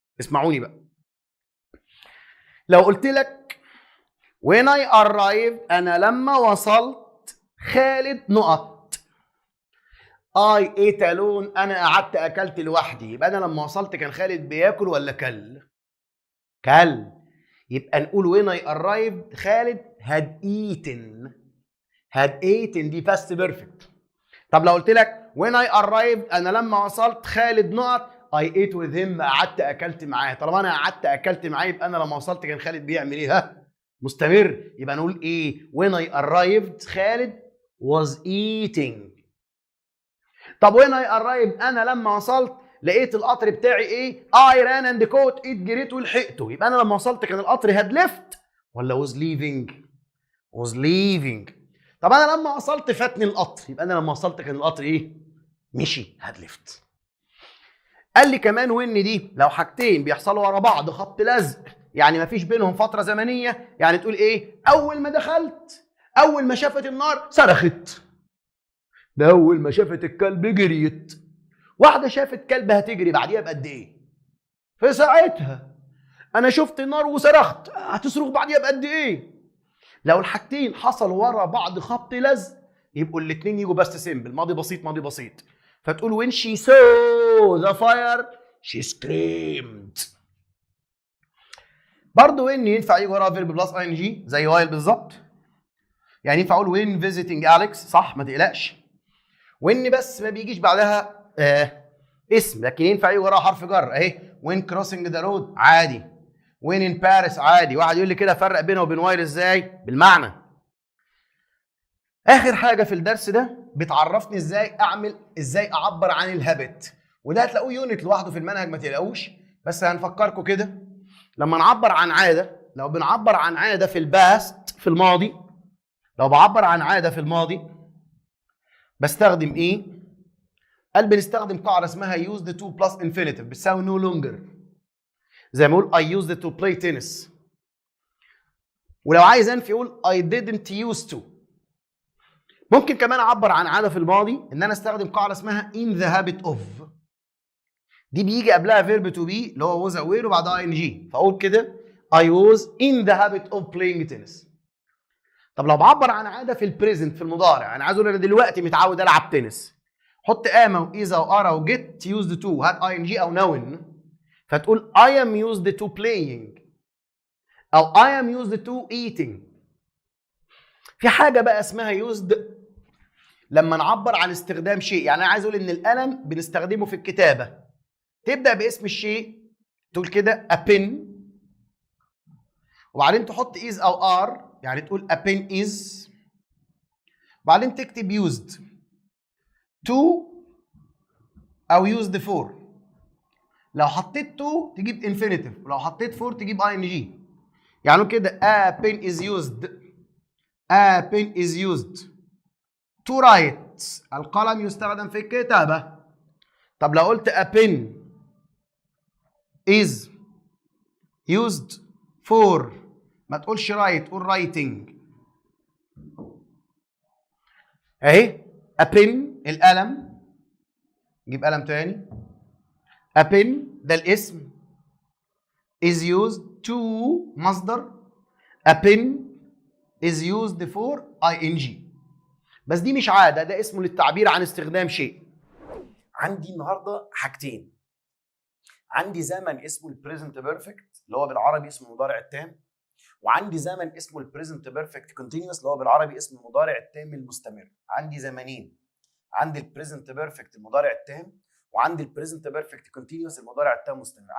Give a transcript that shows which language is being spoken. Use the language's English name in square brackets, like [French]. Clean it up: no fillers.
[Arabic] اسمعوني بقى، لو قلت لك [English] when I arrived [Arabic] انا لما وصلت خالد نقط [English] I ate alone [Arabic] انا قعدت اكلت لوحدي، يبقى انا لما وصلت كان خالد بياكل ولا كل؟ يبقى نقول when I arrived خالد [English] had eaten. had eaten [Arabic] دي [English] past perfect. [Arabic] طب لو قلت لك [English] when I arrived [Arabic] انا لما وصلت خالد نقط [English] I ate with him [Arabic] قعدت اكلت معاه. طالما انا قعدت اكلت معاه يبقى انا لما وصلت كان خالد بيعمل ايه؟ ها مستمر. يبقى نقول ايه؟ [English] when I arrived خالد was eating. [Arabic] طب [English] when I arrived [Arabic] انا لما وصلت لقيت القطر بتاعي ايه؟ [English] I ran and caught it [Arabic] جريت ولحقته. يبقى انا لما وصلت كان القطر [English] had left [Arabic] ولا [English] was leaving؟ [Arabic] was leaving. طب انا لما وصلت فاتني القطر، يبقى انا لما وصلت كان القطر ايه؟ مشي [English] had left. [Arabic] قال لي كمان وان دي لو حاجتين بيحصلوا ورا بعض خبط لزق، يعني ما فيش بينهم فتره زمنيه، يعني تقول ايه؟ اول ما دخلت اول ما شافت النار صرخت. ده اول ما شافت الكلب جريت. واحده شافت كلب هتجري بعديها بقد ايه؟ في ساعتها. انا شفت النار وصرخت، هتصرخ بعديها بقد ايه؟ لو الحاجتين حصلوا ورا بعض خبط لزق يبقوا الاثنين يجوا بس سيمبل، ماضي بسيط ماضي بسيط. فتقول [English] when she saw the fire she screamed. [Arabic] برضه when ينفع يجي وراها فيرب بلس اي ان جي زي وايل بالظبط. يعني ينفع اقول [English] when visiting Alex، [Arabic] صح ما تقلقش. when بس ما بيجيش بعدها اسم، لكن ينفع يجي وراها حرف جر اهي. [English] when crossing the road [Arabic] عادي. [English] when in Paris عادي. [Arabic] واحد يقول لي كده فرق بينه وبين وايل ازاي؟ بالمعنى. اخر حاجه في الدرس ده بتعرفني ازاي اعبر عن الهابت، وده هتلاقوه يونت لوحده في المنهج ما تقلقوش، بس هنفكركم كده. لما نعبر عن عاده، لو بنعبر عن عاده في الباست في الماضي، لو بعبر عن عاده في الماضي بستخدم ايه؟ قال بنستخدم قاعده اسمها [English] used to plus infinitive [Arabic] بتساوي [English] no longer. زي ما اقول I used to play tennis. [Arabic] ولو عايز انفي اقول [English] I didn't used to. [Arabic] ممكن كمان اعبر عن عاده في الماضي ان انا استخدم قاعده اسمها [English] in the habit of. [Arabic] دي بيجي قبلها [English] verb to be اللي هو was aware وبعدها اي ان جي، [Arabic] فاقول كده [English] I was in the habit of playing tennis. [Arabic] طب لو بعبر عن عاده في البريزنت في المضارع، انا عايز اقول انا دلوقتي متعود العب تنس، حط اما واذا وارا وجيت used to هات اي ان جي او noun، فتقول [English] I am used to playing [Arabic] او [English] I am used to eating. [Arabic] في حاجه بقى اسمها used لما نعبر عن استخدام شيء، يعني انا عايز اقول ان القلم بنستخدمه في الكتابه، تبدا باسم الشيء تقول كده a pen، وبعدين تحط is او are، يعني تقول [English] a pen is، [Arabic] وبعدين تكتب [English] used to [Arabic] او [English] used for. [Arabic] لو حطيت to تجيب infinitive، ولو حطيت for تجيب ing. [English] يعني كده a pen is used، a pen is used to write، [Arabic] القلم يستخدم في الكتابة. طب لو قلت [English] a pen is used for [Arabic] ما تقولش [English] write، [Arabic] قول [English] writing. [Arabic] اهي a pen القلم، نجيب قلم تاني. [English] a pen [Arabic] ده الاسم، [English] is used to [Arabic] مصدر، [English] a pen is used for ing. [Arabic] بس دي مش عادة، ده اسمه للتعبير عن استخدام شيء. عندي النهارده حاجتين، عندي زمن اسمه البريزنت بيرفكت اللي هو بالعربي اسمه المضارع التام، وعندي زمن اسمه البريزنت بيرفكت كونتينيوس اللي هو بالعربي اسمه المضارع التام المستمر. عندي زمنين، عندي البريزنت بيرفكت المضارع التام، وعندي البريزنت بيرفكت كونتينيوس المضارع التام المستمر.